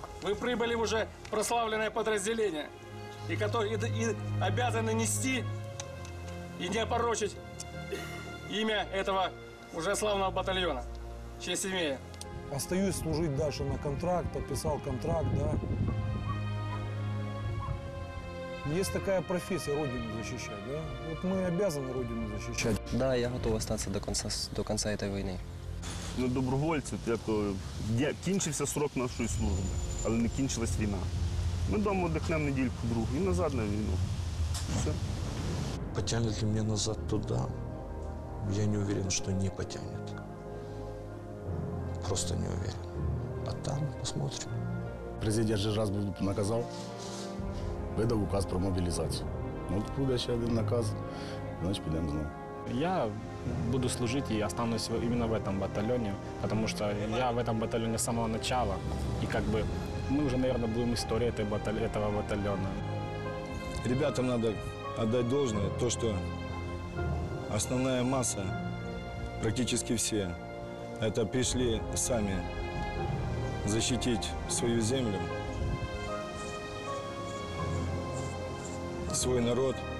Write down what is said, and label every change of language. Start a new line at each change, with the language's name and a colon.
Russian: Вы прибыли в уже прославленное подразделение, и обязаны нести и не опорочить имя этого уже славного батальона. Честь имею. Остаюсь служить дальше на контракт, подписал контракт, да. Есть такая профессия — Родину защищать, да? Вот мы обязаны Родину защищать. Да, я готов остаться до конца этой войны.
Ukrainian: Ми добровольці, кінчився срок нашої служби, але не кінчилась війна. Ми вдома дихнемо недільку-другу і назад на війну. Все.
Russian: Потянет ли меня назад туда? Я не уверен, что не потянет. Просто не уверен. А там посмотрим.
Ukrainian: Президент же раз наказав, видав указ про мобілізацію. От буде ще один наказ, значить підемо знову.
Russian: Я буду служить и останусь именно в этом батальоне, потому что я в этом батальоне с самого начала. И как бы мы уже, наверное, будем историей этого батальона. Ребятам надо отдать должное, то, что основная масса, практически все, это пришли сами защитить свою землю, свой народ.